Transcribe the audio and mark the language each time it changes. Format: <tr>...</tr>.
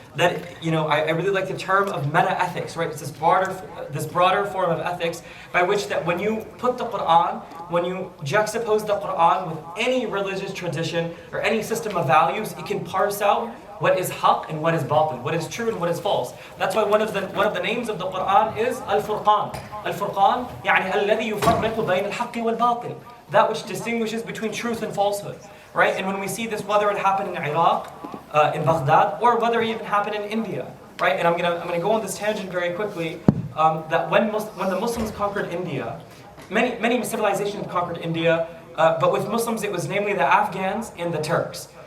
<en>That, I really like the term of meta-ethics, right? It's this broader form of ethics by which that when you put the Quran, when you juxtapose the Quran with any religious tradition or any system of values, it can parse out what is haqq and what is batil, what is true and what is false. That's why one of the names of the Quran is Al-Furqan.</en> <ar>Al-Furqan, يعني الذي يفرق بين الحق والباطل.</ar> <en>That which distinguishes between truth and falsehood. Right? And when we see this, whether it happened in Iraq, in Baghdad, or whether it even happened in India, right? And I'm gonna go on this tangent very quickly. That when the Muslims conquered India, many civilizations conquered India, but with Muslims it was namely the Afghans and the Turks.</en>